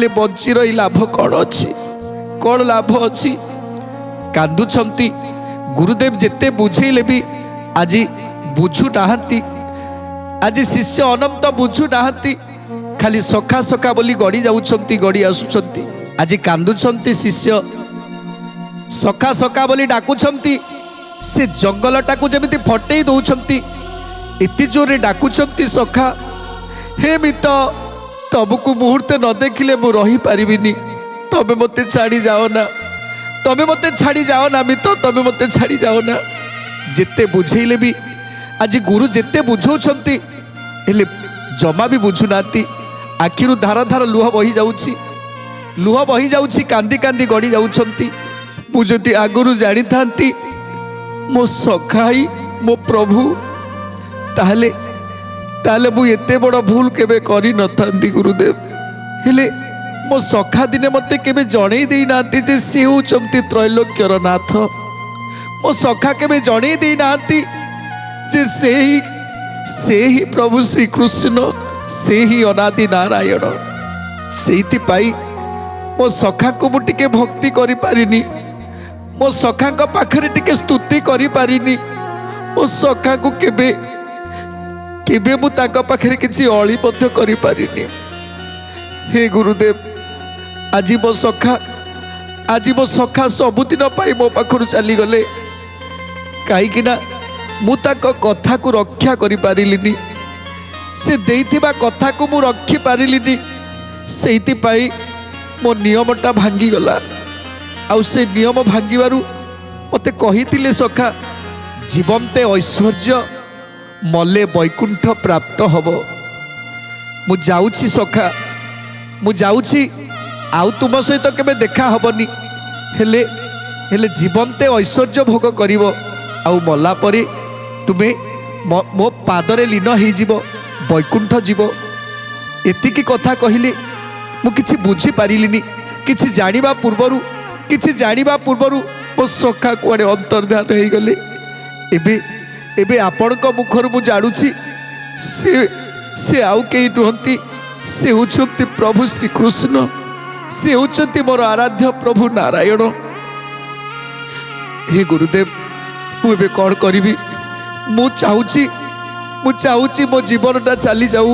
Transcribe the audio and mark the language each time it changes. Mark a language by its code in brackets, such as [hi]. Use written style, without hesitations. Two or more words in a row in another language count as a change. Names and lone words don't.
[or] ବଞ୍ଚି ରହି ଲାଭ କଉଣ ଅଛି କଉଣ ଲାଭ ଅଛି କାନ୍ଦୁଛନ୍ତି ଗୁରୁଦେବ ଯେତେ ବୁଝେଇଲେ ବି ଆଜି ବୁଝୁ ନାହାନ୍ତି ଆଜି ଶିଷ୍ୟ ଅନନ୍ତ ବୁଝୁ ନାହାନ୍ତି ଖାଲି ସଖା ସଖା ବୋଲି ଗଡ଼ି ଯାଉଛନ୍ତି ଗଡ଼ି ଆସୁଛନ୍ତି ଆଜି କାନ୍ଦୁଛନ୍ତି ଶିଷ୍ୟ ସଖା ସଖା ବୋଲି ଡାକୁଛନ୍ତି ସେ ଜଙ୍ଗଲଟାକୁ ଯେମିତି ଫଟେଇ ଦଉଛନ୍ତି ଏତେ ଜୋରେ ଡାକୁଛନ୍ତି ସଖା ହେ ମିତ ତମକୁ ମୁହୂର୍ତ୍ତେ ନ ଦେଖିଲେ ମୁଁ ରହି ପାରିବିନି ତେବେ ମତେ ଛାଡ଼ି ଯାଅ ନା ତେବେ ମତେ ଛାଡ଼ି ଯାଅ ନା ମିତ ତେବେ ମତେ ଛାଡ଼ି ଯାଅ ନା ଯେତେ ବୁଝେଇଲେ ବି ଆଜି ଗୁରୁ ଯେତେ ବୁଝଉଛନ୍ତି ହେଲେ ଜମା ବି ବୁଝୁ ନାହାନ୍ତି ଆଖିରୁ ଧାରା ଧାରା ଲୁହ ବହି ଯାଉଛି କାନ୍ଦି କାନ୍ଦି ଗଡ଼ି ଯାଉଛନ୍ତି ମୁଁ ଯଦି ଆଗରୁ ଜାଣି ଥାନ୍ତି ମୋ ସଖା ହିଁ ମୋ ପ୍ରଭୁ ତାହାହେଲେ ତାହେଲେ ମୁଁ ଏତେ ବଡ଼ ଭୁଲ କେବେ କରି ନ ଥାନ୍ତି ଗୁରୁଦେବ ହେଲେ ମୋ ସଖା ଦିନେ ମତେ କେବେ ଜଣେଇ ଦେଇ ନାହାନ୍ତି ଯେ ସେ ହେଉଛନ୍ତି ତ୍ରୈଲୋକ୍ୟର ନାଥ ମୋ ସଖା କେବେ ଜଣେଇ ଦେଇ ନାହାନ୍ତି ଯେ ସେ ହିଁ ପ୍ରଭୁ ଶ୍ରୀ କୃଷ୍ଣ ସେ ହିଁ ଅନାଦି ନାରାୟଣ ସେଇଥି ପାଇଁ ମୋ ସଖାକୁ ମୁଁ ଟିକେ ଭକ୍ତି କରି ପାରିନି ମୋ ସଖାକୁ ପାଖରେ ଟିକେ ସ୍ତୁତି କରି ପାରିନି ମୋ ସଖାକୁ କେବେ କେବେ ମୁଁ ତାଙ୍କ ପାଖରେ କିଛି ଅଳି ମଧ୍ୟ କରି ପାରିନି ହେ ଗୁରୁଦେବ ଆଜି ମୋ ସଖା ସବୁଦିନ ପାଇଁ ମୋ ପାଖରୁ ଚାଲି ଗଲେ କାହିଁକି ନା ମୁଁ ତାଙ୍କ କଥାକୁ ରକ୍ଷା କରି ପାରିଲିନି ସେ ଦେଇଥିବା କଥାକୁ ମୁଁ ରଖି ପାରିଲିନି ସେଇଥି ପାଇଁ ମୋ ନିୟମଟା ଭାଙ୍ଗି ଗଲା ଆଉ ସେ ନିୟମ ଭାଙ୍ଗିବାରୁ ମତେ କହିଥିଲେ ସଖା ଜୀବନ୍ତେ ଐଶ୍ୱର୍ଯ୍ୟ ମଲେ ବୈକୁଣ୍ଠ ପ୍ରାପ୍ତ ହବ ମୁଁ ଯାଉଛି ସଖା ମୁଁ ଯାଉଛି ଆଉ ତୁମ ସହିତ କେବେ ଦେଖା ହବନି ହେଲେ ହେଲେ ଜୀବନ୍ତେ ଐଶ୍ୱର୍ଯ୍ୟ ଭୋଗ କରିବ ଆଉ ମଲା ପରେ ତୁମେ ମୋ ପାଦରେ ଲୀନ ହୋଇ ଯିବ ବୈକୁଣ୍ଠ ଯିବ ଏତିକି କଥା କହିଲେ ମୁଁ କିଛି ବୁଝି ପାରିଲିନି କିଛି ଜାଣିବା ପୂର୍ବରୁ ମୋ ସଖା କୁଆଡ଼େ ଅନ୍ତର୍ଧାନ ହୋଇ ଗଲେ ଏବେ ଆପଣଙ୍କ ମୁଖରୁ ମୁଁ ଜାଣୁଛି ସେ ଆଉ କେହି ନୁହନ୍ତି, ସେ ହେଉଛନ୍ତି ପ୍ରଭୁ ଶ୍ରୀକୃଷ୍ଣ, ସେ ହେଉଛନ୍ତି ମୋର ଆରାଧ୍ୟ ପ୍ରଭୁ ନାରାୟଣ। ହେ ଗୁରୁଦେବ, ମୁଁ ଏବେ କ'ଣ କରିବି? ମୁଁ ଚାହୁଁଛି ମୋ ଜୀବନଟା ଚାଲିଯାଉ।